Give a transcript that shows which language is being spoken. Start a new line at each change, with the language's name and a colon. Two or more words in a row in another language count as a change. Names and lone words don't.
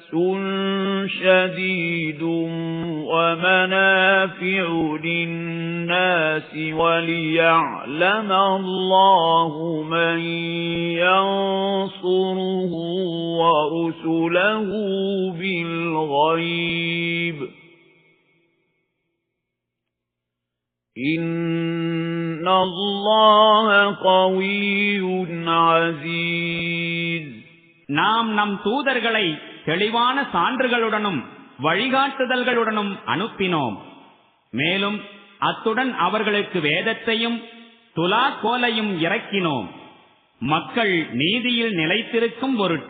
Arabic: شَدِيدٌ وَمَنَافِعُ لِلنَّاسِ وَلِيَعْلَمَ اللَّهُ مَن يَنصُرُهُ وَرُسُلَهُ بِالْغَيْبِ إِنَّ اللَّهَ قَوِيٌّ عَزِيزٌ.
Tamil: நாம் நம் தூதர்களை தெளிவான சான்றுகளுடனும் வழிகாட்டுதல்களுடனும் அனுப்பினோம். மேலும் அத்துடன் அவர்களுக்கு வேதத்தையும் துலாக்கோலையும் இறக்கினோம், மக்கள் நீதியில் நிலைத்திருக்கும் பொருட்டு.